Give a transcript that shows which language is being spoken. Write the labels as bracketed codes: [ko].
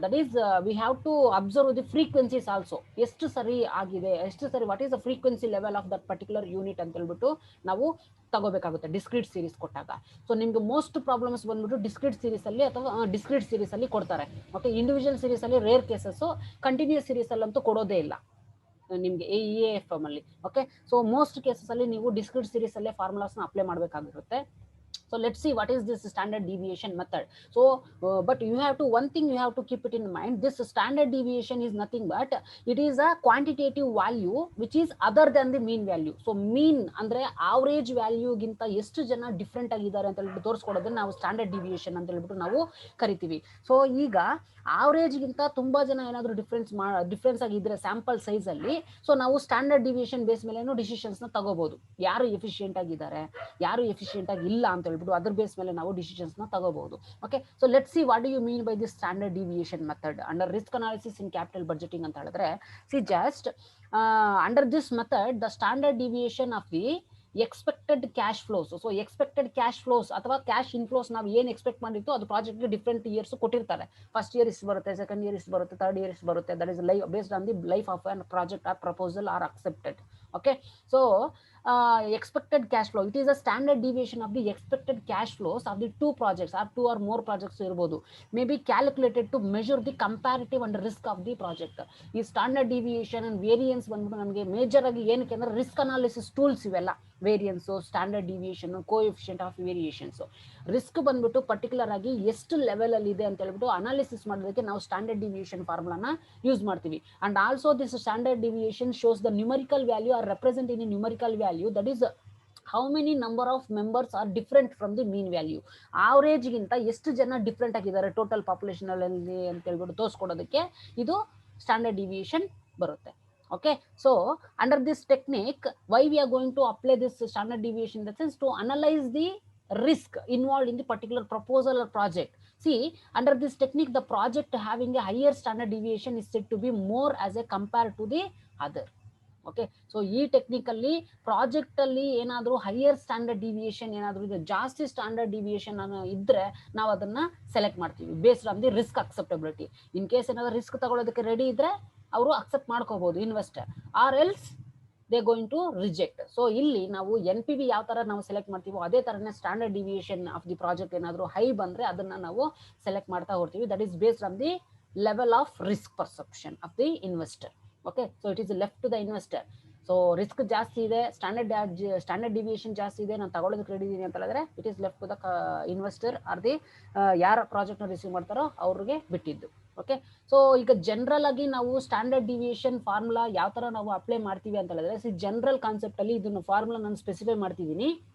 [en] That is we have to observe the frequencies also. [kn] ಎಷ್ಟು ಸರಿ ಆಗಿದೆ, ಎಷ್ಟು ಸರಿ [en] what is the frequency level of that particular unit [kn] ಅಂತ ಹೇಳ್ಬಿಟ್ಟು ನಾವು ತಗೋಬೇಕಾಗುತ್ತೆ [en] Discrete series ಕೊಟ್ಟಾಗ. [kn] ಸೊ ನಿಮ್ಗೆ ಮೋಸ್ಟ್ ಪ್ರಾಬ್ಲಮ್ಸ್ ಬಂದ್ಬಿಟ್ಟು ಡಿಸ್ಕ್ರೀಟ್ ಸೀರೀಸ್ ಅಲ್ಲಿ ಅಥವಾ ಡಿಸ್ಕ್ರೀಟ್ ಸೀರೀಸ್ ಅಲ್ಲಿ ಕೊಡ್ತಾರೆ. ಓಕೆ, ಇಂಡಿವಿಜುವಲ್ ಸೀರೀಸ್ ಅಲ್ಲಿ ರೇರ್ ಕೇಸಸ್, ಕಂಟಿನ್ಯೂಸ್ ಸೀರೀಸ್ ಅಲ್ಲಂತೂ ಕೊಡೋದೇ ಇಲ್ಲ ನಿಮಗೆ AFM ಅಲ್ಲಿ. ಓಕೆ, ಸೊ ಮೋಸ್ಟ್ ಕೇಸಸ್ ಅಲ್ಲಿ ನೀವು ಡಿಸ್ಕ್ರೀಟ್ ಸೀರೀಸ್ ಅಲ್ಲೇ ಫಾರ್ಮುಲಾಸ್ನ apply ಮಾಡಬೇಕಾಗಿರುತ್ತೆ. [en] So let's see what is this standard deviation method. So but you have to one thing you have to keep it in mind, this standard deviation is nothing but it is a quantitative value which is other than the mean value. [kn] So mean ಅಂದ್ರೆ average value ಗಿಂತ ಎಷ್ಟು ಜನ different ಆಗಿದ್ದಾರೆ ಅಂತ ಹೇಳ್ಬಿಟ್ಟು ತೋರಿಸ್ಕೊಡೋದನ್ನ ನಾವು standard deviation ಅಂತ ಹೇಳ್ಬಿಟ್ಟು ನಾವು ಕರಿತೀವಿ. ಸೊ ಈಗ ಆವರೇಜ್ ಗಿಂತ ತುಂಬಾ ಜನ ಏನಾದರೂ ಡಿಫ್ರೆನ್ಸ್ ಆಗಿದ್ರೆ ಸ್ಯಾಂಪಲ್ ಸೈಜ್ ಅಲ್ಲಿ, ಸೊ ನಾವು ಸ್ಟ್ಯಾಂಡರ್ಡ್ ಡಿವಿಯೇಷನ್ ಬೇಸ್ ಮೇಲೆ ಡಿಸಿಷನ್ಸ್ ನ ತಗೋಬಹುದು. ಯಾರು ಎಫಿಷಿಯೆಂಟ್ ಆಗಿದ್ದಾರೆ, ಯಾರು ಎಫಿಷಿಯೆಂಟ್ ಆಗಿ ಇಲ್ಲ ಅಂತ ಹೇಳ್ಬಿಟ್ಟು ಅದ್ರ ಬೇಸ್ ಮೇಲೆ ನಾವು ಡಿಸಿಷನ್ಸ್ ನ ತಗೋಬಹುದು. [en] okay, so let's see what do you mean by this standard deviation method under risk analysis in capital budgeting [kn] ಅಂತ ಹೇಳಿದ್ರೆ [en] See just under this method the standard deviation of the expected cash flows. [kn] So expected cash flows ಅಥವಾ cash inflows ನಾವು ಏನು expect ಮಾಡಿತ್ತು ಅದು ಪ್ರಾಜೆಕ್ಟ್ಗೆ different years ಕೊಟ್ಟಿರ್ತಾರೆ. [en] First year ಇಷ್ಟು ಬರುತ್ತೆ, second year ಇಷ್ಟು ಬರುತ್ತೆ, ಥರ್ಡ್ ಇಯರ್ ಇಷ್ಟು ಬರುತ್ತೆ. That is based on the life of an project or proposal are accepted. Okay, so expected cash flow, it is a standard deviation of the expected cash flows of the two projects or two or more projects [kn] irbodu, [en] may be calculated to measure the comparative and risk of the project. Is standard deviation and variance [kn] ಬಂದ್ಬಿಟ್ಟು ನಮಗೆ major ಆಗಿ ಏನಕ್ಕೆ ಅಂದ್ರೆ risk analysis tools ಇವೆಲ್ಲ. Variance, standard deviation, coefficient of variations. Risk ಬಂದ್ಬಿಟ್ಟು particular ಆಗಿ ಎಷ್ಟು level ಅಲ್ಲಿ ಇದೆ ಅಂತ ಹೇಳ್ಬಿಟ್ಟು ಅನಾಲಿಸಿಸ್ ಮಾಡೋದಕ್ಕೆ ನಾವು ಸ್ಟ್ಯಾಂಡರ್ಡ್ ಡಿವಿಯೇಷನ್ ಫಾರ್ಮುಲಾನ ಯೂಸ್ ಮಾಡ್ತೀವಿ. [en] And also this standard deviation shows the numerical value or represent in numerical value, that is how many number of members are different from the mean value. [kn] Average ಗಿಂತ ಎಷ್ಟು ಜನ different ಆಗಿದ್ದಾರೆ total population ಅಲ್ಲಿ ಅಂತ ಹೇಳ್ಬಿಟ್ಟು ತೋರಿಸ್ಕೊಡೋದಕ್ಕೆ ಇದು standard deviation ಬರುತ್ತೆ. [en] Okay, so under this technique why we are going to apply this standard deviation in the sense to analyze the risk involved in the particular proposal or project. See, under this technique the project having a higher standard deviation is said to be more as a compared to the other. [kn] Okay, so ಈ ಟೆಕ್ನಿಕಲ್ಲಿ project ಅಲ್ಲಿ ಏನಾದರೂ higher standard deviation ಏನಾದರೂ ಇದೆ, ಜಾಸ್ತಿ standard deviation ಇದ್ರೆ ನಾವು ಅದನ್ನ select ಮಾಡ್ತೀವಿ based on the risk acceptability. In case ಏನಾದರೂ ರಿಸ್ಕ್ ತಗೊಳ್ಳೋದಕ್ಕೆ ರೆಡಿ ಇದ್ರೆ ಅವರು ಅಕ್ಸೆಪ್ಟ್ ಮಾಡ್ಕೋಬಹುದು investor, R else [en] They going to reject. [kn] So ಇಲ್ಲಿ ನಾವು NPV ಯಾವ ತರ ನಾವು ಸೆಲೆಕ್ಟ್ ಮಾಡ್ತೀವೋ ಅದೇ ತರನೇ standard deviation of the project ಏನಾದರೂ ಹೈ ಬಂದ್ರೆ ಅದನ್ನ ನಾವು ಸೆಲೆಕ್ಟ್ ಮಾಡ್ತಾ ಹೋಗ್ತೀವಿ. [en] That is based on the level of risk perception of the investor. Okay, so it is left to the investor. [kn] So risk ಜಾಸ್ತಿ ಇದೆ, ಸ್ಟ್ಯಾಂಡರ್ಡ್ ಡಿವಿಯೇಷನ್ ಜಾಸ್ತಿ ಇದೆ, ನಾನು ತಗೊಳ್ಳೋದಕ್ಕೆ ರೆಡಿ ಇದೀನಿ ಅಂತ ಹೇಳಿದ್ರೆ [en] it is left to the investor [kn] R the ಯಾರ ಪ್ರಾಜೆಕ್ಟ್ನ ರಿಸೀವ್ ಮಾಡ್ತಾರೋ ಅವ್ರಿಗೆ ಬಿಟ್ಟಿದ್ದು. ಓಕೆ, ಸೊ ಈಗ ಜನರಲ್ ಆಗಿ ನಾವು ಸ್ಟ್ಯಾಂಡರ್ಡ್ ಡಿವಿಯೇಷನ್ ಫಾರ್ಮುಲಾ ಯಾವ ತರ ನಾವು ಅಪ್ಲೈ ಮಾಡ್ತೀವಿ ಅಂತ ಹೇಳಿದ್ರೆ ಜನರಲ್ ಕಾನ್ಸೆಪ್ಟ್ ಅಲ್ಲಿ ಇದನ್ನು ಫಾರ್ಮುಲಾ ನಾನು ಸ್ಪೆಸಿಫೈ ಮಾಡ್ತಿದ್ದೀನಿ.